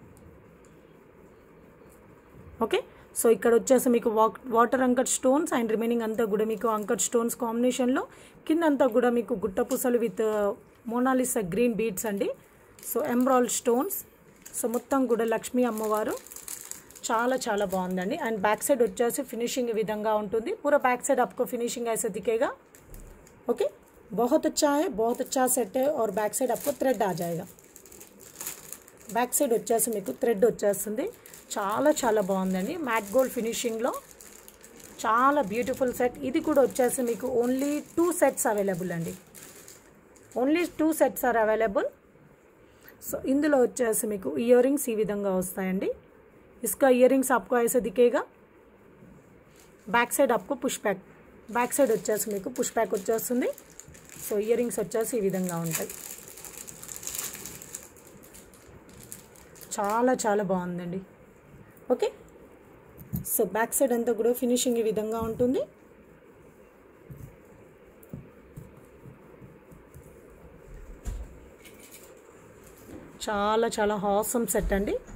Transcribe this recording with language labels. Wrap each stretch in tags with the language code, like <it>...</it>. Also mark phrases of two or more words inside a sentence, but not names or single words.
<te>ఓకే, సో ఇక్కడ వచ్చేసి మీకు</te> <en>water uncut stones and remaining</en> <te>అంతా కూడా మీకు</te> <en>uncut stones</en> <te>కాంబినేషన్లో, కింద అంతా కూడా మీకు గుట్టపూసలు</te> <en>with Monalisa green beads</en> <te>అండి। సో</te> <en>embroid stones,</en> <te>సో మొత్తం కూడా లక్ష్మీ అమ్మవారు, చాలా చాలా బాగుందండి।</te> <en>and back side</en> <te>వచ్చేసి ఫినిషింగ్ ఈ విధంగా ఉంటుంది,</te> <hi>पूरा</hi> <en>back side</en> <hi>आपको फिनिशिंग ऐसे दिखेगा। ओके, बहुत अच्छा है, बहुत अच्छा सेट है और</hi> <en>back side</en> <hi>आपको थ्रेड आ जाएगा।</hi> <en>back side</en> <te>వచ్చేసి మీకు థ్రెడ్ వచ్చేస్తుంది. చాలా చాలా బాగుందండి.</te> <en>matt gold</en> <te>ఫినిషింగ్లో చాలా</te> <en>beautiful set.</en> <te>ఇది కూడా వచ్చేసి మీకు</te> <en>only 2 sets available</en> <te>అండి.</te> <en>only 2 sets are available.</en> <te>సో ఇందులో వచ్చేసి మీకు</te> <en>ear rings</en> <te>ఈ విధంగా వస్తాయండి.</te> <hi>इसका इयरिंग्स आपको ऐसे दिखेगा.</hi> <en>back side</en> <hi>आपको</hi> <en>push back, back side</en> <te>వచ్చేసి మీకు పుష్ బ్యాక్ వచ్చేస్తుంది. సో</te> <en>ear rings</en> <te>వచ్చేసి ఈ విధంగా ఉంటాయి. చాలా చాలా బాగుందండి. ఓకే, సో</te> <en>back side</en> <te>అంతా కూడా ఫినిషింగ్ ఈ విధంగా ఉంటుంది. చాలా చాలా</te> <en>handsome set</en> <te>అండి.</te>